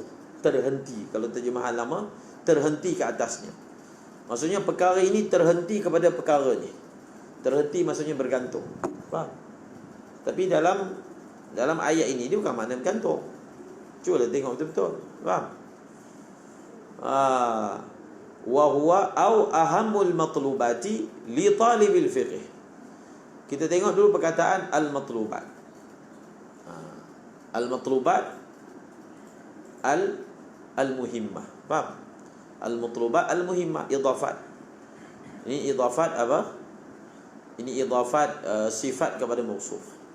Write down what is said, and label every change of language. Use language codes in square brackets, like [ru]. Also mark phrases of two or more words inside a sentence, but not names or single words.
[ms] Terhenti, kalau terjemahan lama, terhenti ke atasnya. Maksudnya perkara ini terhenti kepada perkara ni. Terhenti maksudnya bergantung. Faham? Tapi dalam ayat ini dia bukan makna bergantung. Cuba tengok betul-betul. Faham? [ar] وهو أو أهم المطلوبات لطالب الفقه. [ms] Kita tengok dulu perkataan al-matlubat. [ar] المطلوبات المهمة. Faham? المطلوبات المهمة، إضافة. [ms] Ini idafat apa? Ini idafat sifat kepada mausuf.